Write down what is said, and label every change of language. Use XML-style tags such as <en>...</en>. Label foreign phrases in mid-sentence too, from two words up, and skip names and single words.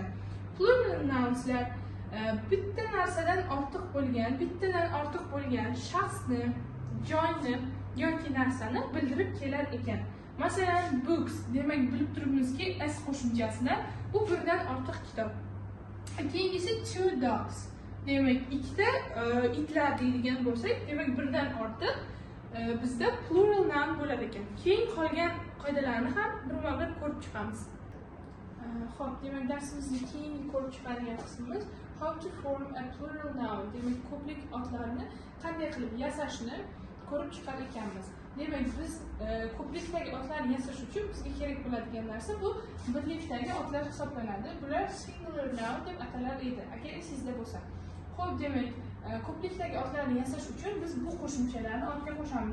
<en>Plural nounslar</en> <uz>bitta narsadan ortiq bo'lgan shaxsni, joyni yoki narsani bildirib kelar ekan. Masalan, books demak bilib turibmizki s qo'shimchasida bu birdan ortiq kitob. Keyingisi</uz> <en>two dogs</en> <uz>demak ikkita itlar deydigan bo'lsak, demak birdan ortiq bizda</uz> <en>plural noun</en> <uz>bo'lar ekan. Keyin qolgan qoidalarni ham birma-bir ko'rib chiqamiz. Xo'p, demak darsimizning keyingi ko'rib chiqadigan qismimiz</uz> <en>how to form a plural noun.</en> <uz>Demak, ko'plik otlarni qanday qilib yasashni ko'rib chiqar ekanmiz. Demak, biz ko'plikdagi otlarni yasash uchun bizga kerak bo'ladigan narsa bu birlikdagi otlar hisoblanadi. Bular</uz> <en>singular noun</en> <uz>deb atalar edi, agar esingizda bo'lsa. Xo'p, demak, ko'plikdagi otlarni yasash uchun biz bu qo'shimchalarni ortga qo'shamiz.</uz>